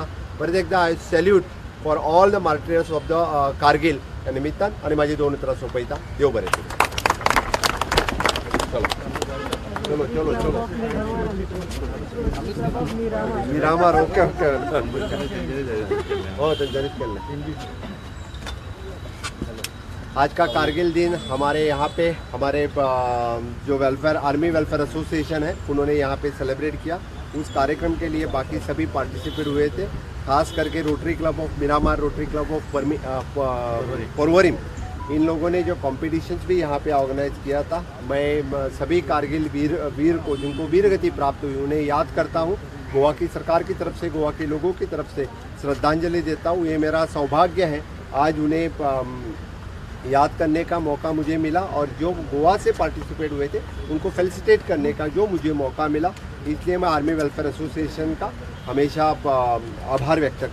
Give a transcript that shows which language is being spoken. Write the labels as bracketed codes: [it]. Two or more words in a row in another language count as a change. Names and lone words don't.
[kok] परत एकदा [en] I salute for all the martyrs of the Kargil [kok] ह्या निमित्तान आणि माझी 2 उतरां सोंपयता. देव बरें करूं. [hi] चलो चलो चलो [kok] मिरामार. ओके ओके हो तेंच्यांनीच केल्लें. [hi] आज का कारगिल दिन हमारे यहाँ पे हमारे जो वेलफेयर आर्मी वेलफेयर एसोसिएशन है उन्होंने यहाँ पे सेलिब्रेट किया. उस कार्यक्रम के लिए बाकी सभी पार्टिसिपेट हुए थे, खास करके रोटरी क्लब ऑफ मिरामार, रोटरी क्लब ऑफ पर्वरीम, इन लोगों ने जो कॉम्पिटिशन्स भी यहाँ पे ऑर्गेनाइज किया था. मैं सभी कारगिल वीर को जिनको वीरगति प्राप्त हुई उन्हें याद करता हूँ. गोवा की सरकार की तरफ से, गोवा के लोगों की तरफ से श्रद्धांजलि देता हूँ. ये मेरा सौभाग्य है आज उन्हें याद करने का मौका मुझे मिला और जो गोवा से पार्टिसिपेट हुए थे उनको फेलिसिटेट करने का जो मुझे मौका मिला, इसलिए मैं आर्मी वेलफेयर एसोसिएशन का हमेशा आभार व्यक्त करता हूँ.